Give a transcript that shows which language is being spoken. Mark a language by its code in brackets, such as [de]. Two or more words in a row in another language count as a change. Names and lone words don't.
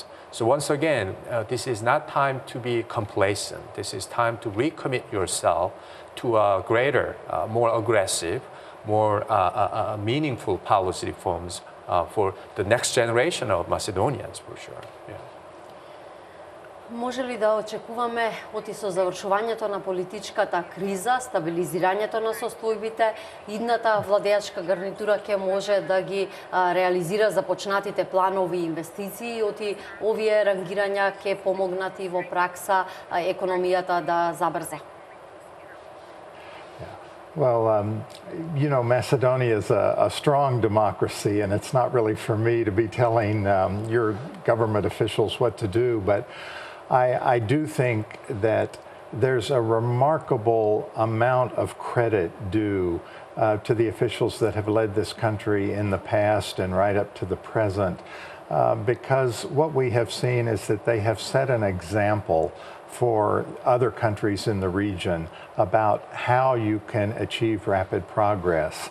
[en] So once again, this is not time to be complacent. This is time to recommit yourself to a greater, more aggressive, more meaningful policy reforms for the next generation of Macedonians, for sure. Yeah. [mk] Може ли да очекуваме оти со завршувањето на политичката криза, стабилизирањето на состојбите, идната владеачка гарнитура ќе може да ги реализира започнатите планови инвестиции, оти овие рангирања ќе помогнат и во пракса економијата да забрза? [en] Well, Macedonia is a strong democracy, and it's not really for me to be telling your government officials what to do, but I do think that there's a remarkable amount of credit due to the officials that have led this country in the past and right up to the present, because what we have seen is that they have set an example for other countries in the region about how you can achieve rapid progress.